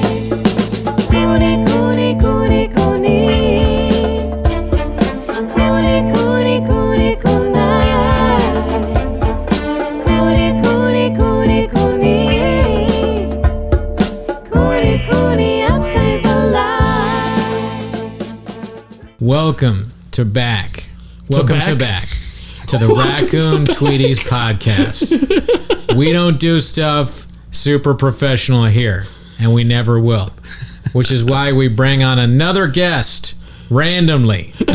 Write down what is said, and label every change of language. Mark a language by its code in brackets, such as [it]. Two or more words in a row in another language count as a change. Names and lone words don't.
[en] Cooney, Cooney, Cooney, Cooney. Cooney, Cooney, Cooney, Cooney. Cooney, Cooney, Cooney, Cooney. Cooney, Cooney, upstays alive. Welcome to back to the Raccoon Tweeties podcast. We don't do stuff super professional here, and we never will, which is why we bring on another guest randomly.